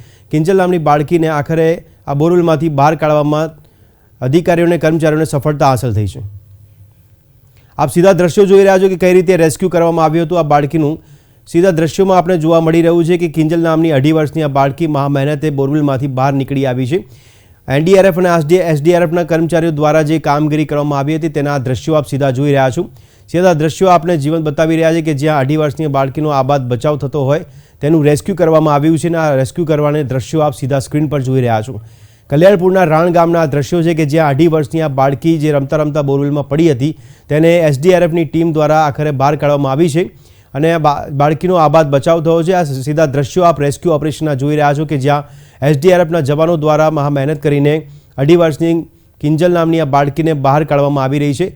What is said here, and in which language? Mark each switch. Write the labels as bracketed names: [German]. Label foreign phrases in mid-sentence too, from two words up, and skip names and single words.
[Gujarati] કિંજલ નામની બાળકીને આખરે આ બોરવેલમાંથી બહાર કાઢવામાં અધિકારીઓને કર્મચારીઓને સફળતા હાસિલ થઈ છે। આપ સીધા દૃશ્યો જોઈ રહ્યા છો કે કઈ રીતે રેસ્ક્યૂ કરવામાં આવ્યું હતું। આ બાળકીનું સીધા દૃશ્યોમાં આપણે જોવા મળી રહ્યું છે કે કિંજલ નામની 2.5 વર્ષની આ બાળકી મહા મહેનતે બોરવેલમાંથી બહાર निकળી આવી છે। एनडीआरएफ અને एसडीआरएफના કર્મચારીઓ દ્વારા જે કામગીરી કરવામાં આવી હતી તેના દૃશ્યો આપ સીધા જોઈ રહ્યા છો। સીધા દૃશ્યો આપને જીવન બતાવી રહ્યા છે કે જ્યાં 2.5 વર્ષની બાળકીનો આબાદ બચાવ થતો હોય તેનું રેસ્ક્યૂ કરવામાં આવ્યું છે। આ રેસ્ક્યૂ કરવાના દૃશ્યો આપ સીધા સ્ક્રીન પર જોઈ રહ્યા છો। कल्याणपुરના રાણ ગામના દૃશ્યો છે કે જ્યાં 2.5 વર્ષની આ બાળકી જે રમતા રમતા બોરવેલમાં પડી હતી તેને એસડીઆરએફની ટીમ દ્વારા આખરે બહાર કાઢવામાં આવી છે અને બાળકીનો આબાદ બચાવ થયો છે। આ સીધા દૃશ્યો આપ રેસ્ક્યુ ઓપરેશનના જોઈ રહ્યા છો કે જ્યાં એસડીઆરએફના જવાનો દ્વારા મહા મહેનત કરીને 2.5 વર્ષની કિંજલ નામની આ બાળકીને બહાર કાઢવામાં આવી રહી છે।